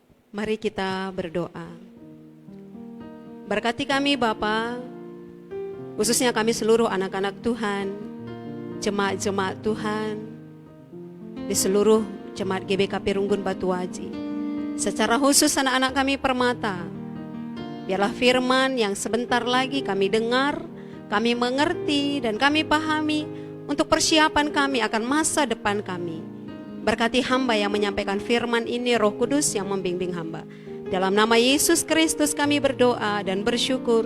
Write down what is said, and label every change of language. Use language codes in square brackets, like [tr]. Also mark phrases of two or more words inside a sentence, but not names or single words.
[id] Mari kita berdoa. Berkati kami Bapa, khususnya kami seluruh anak-anak Tuhan, jemaat-jemaat Tuhan, di seluruh jemaat GBKP Runggun Batuaji. Secara khusus anak-anak kami Permata, biarlah firman yang sebentar lagi kami dengar, kami mengerti dan kami pahami untuk persiapan kami akan masa depan kami. Berkati hamba yang menyampaikan firman ini, Roh Kudus yang membimbing hamba. Dalam nama Yesus Kristus kami berdoa dan bersyukur.